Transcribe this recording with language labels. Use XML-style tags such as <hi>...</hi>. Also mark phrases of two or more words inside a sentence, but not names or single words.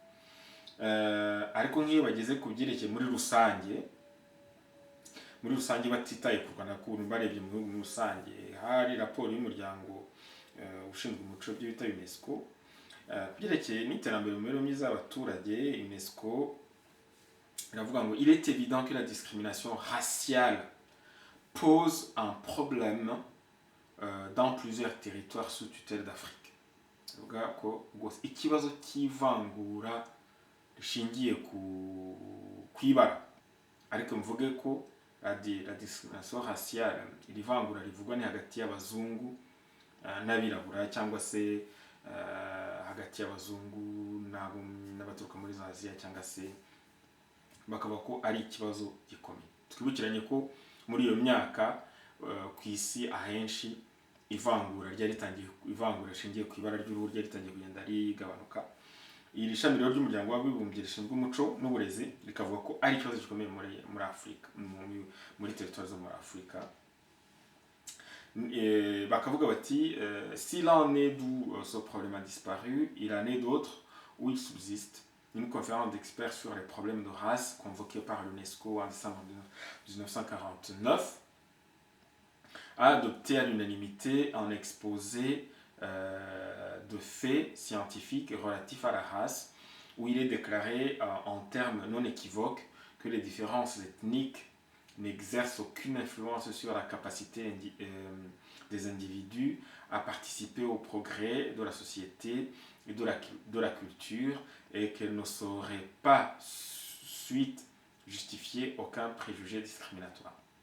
<rw>Ariko nk'iyo bageze ku byerekeye muri rusange batitaye ku Rwanda, kuko barebye mu bihugu muri rusange, hari raporo y'umuryango ushinzwe umuco byo bita UNESCO ku byerekeye n'iterambere mu mibereho myiza y'abaturage.</rw> <fr>UNESCO</fr> <rw>iravuga ngo</rw> <fr>il est évident que la discrimination raciale pose un problème dans plusieurs territoires sous tutelle d'Afrique.</fr> <rw>Uvuga ko ikibazo cy'ivangura rishingiye ku ibara, ariko mvuge ko</rw> <fr>la discrimination raciale,</fr> <rw>iri vangura rivugwa ni hagati y'abazungu n'abirabura, cyangwa se hagati y'abazungu n'abaturuka muri Aziya, cyangwa se bakaba ko ari ikibazo gikomeye. Twibukiranye ko muri iyo myaka ku isi ahenshi ivangura rishingiye ku ibara ry'uruhu ryari ritangiye kugenda rigabanuka. Iri shami rero ry'umuryango w'abibumbye rishinzwe umuco n'uburezi rikavuga ko ari ikibazo gikomeye muri Afurika, muri territoire zo muri Afurika. Bakavuga bati</rw> <fr>s'il en est d'où ce problème a disparu, il en est d'autres où il subsiste. Une conférence d'experts sur les problèmes de race convoquée par l'UNESCO en décembre 1949 a adopté à l'unanimité un exposé de faits scientifiques relatifs à la race, où il est déclaré en termes non équivoques que les différences ethniques n'exercent aucune influence sur la capacité des individus à participer au progrès de la société et de la culture, et qu'elle ne saurait pas suite justifier aucun préjugé discriminatoire.</fr>